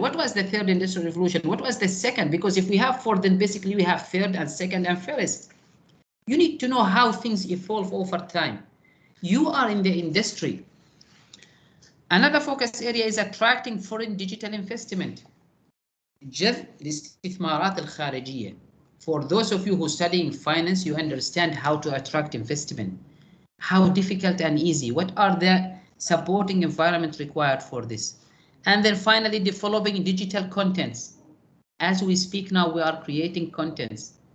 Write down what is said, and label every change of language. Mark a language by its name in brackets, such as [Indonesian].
[English] What was the third industrial revolution? What was the second? Because if we have fourth, then basically we have third and second and first. You need to know how things evolve over time. You are in the industry. Another focus area is attracting foreign digital investment. [Arabic] جذب الاستثمارات الخارجية. [English] For those of you who studying finance, you understand how to attract investment. How difficult and easy. What are the supporting environment required for this? And then finally, developing digital contents. As we speak now, we are creating contents.